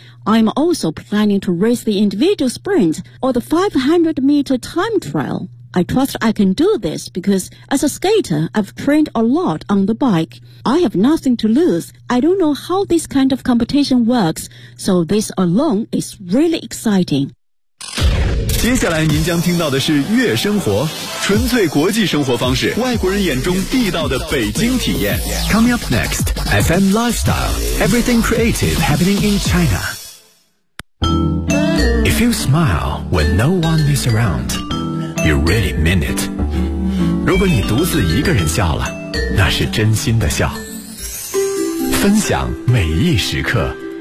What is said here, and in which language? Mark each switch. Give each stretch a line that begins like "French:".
English: I'm also planning to race the individual sprint or the 500-meter time trial. I trust I can do this because as a skater, I've trained a lot on the bike. I have nothing to lose. I don't know how this kind of competition works, so this alone is really exciting.
Chinese: 接下来您将听到的是悦生活，纯粹国际生活方式，外国人眼中地道的北京体验。
English: Coming up next, FM Lifestyle, everything creative happening in China. If you smile when no one is around, you really mean it.
Chinese: 如果你独自一个人笑了。那是真心的笑，分享每一时刻。